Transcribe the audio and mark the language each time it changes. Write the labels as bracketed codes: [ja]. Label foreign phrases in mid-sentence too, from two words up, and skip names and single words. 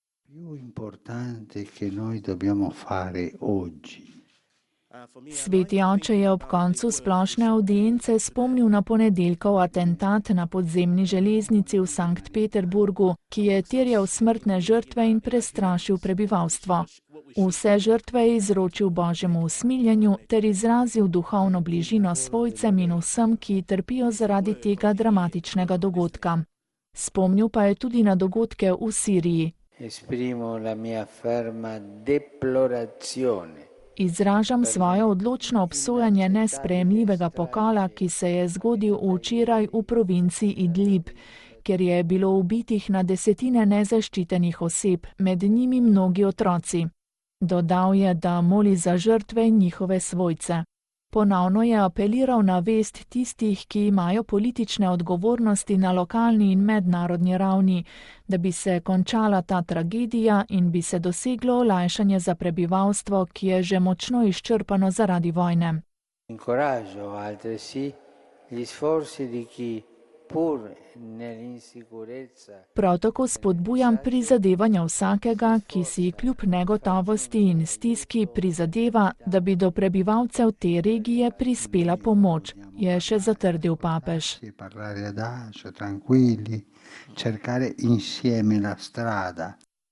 [it] più importante che noi dobbiamo fare oggi. [sl] Sveti oče je ob koncu splošne audience spomnil na ponedeljkov atentat na podzemni železnici v Sankt Peterburgu, ki je terjal smrtne žrtve in prestrašil prebivalstvo. Vse žrtve je izročil Božjemu usmiljenju ter izrazil duhovno bližino svojcem in vsem, ki trpijo zaradi tega dramatičnega dogodka. Spomnil pa je tudi na dogodke v Siriji. [it] Esprimo la mia ferma deplorazione. [sl] Izražam svoje odločno obsojanje nesprejemljivega pokola, ki se je zgodil včeraj v provinci Idlib, kjer je bilo ubitih na desetine nezaščitenih oseb, med njimi mnogi otroci. Dodal je, da moli za žrtve in njihove svojce. Ponovno je apeliral na vest tistih, ki imajo politične odgovornosti na lokalni in mednarodni ravni, da bi se končala ta tragedija in bi se doseglo olajšanje za prebivalstvo, ki je že močno izčrpano zaradi vojne. [it] Incoraggio altresì gli sforzi di chi pur nell'insicurezza. [sl] Prav tako spodbujam prizadevanja vsakega, ki si kljub negotovosti in stiski prizadeva, da bi do prebivalcev te regije prispela pomoč, je še zatrdil papež. [it] Parlare adagio, tranquilli, cercare insieme la strada.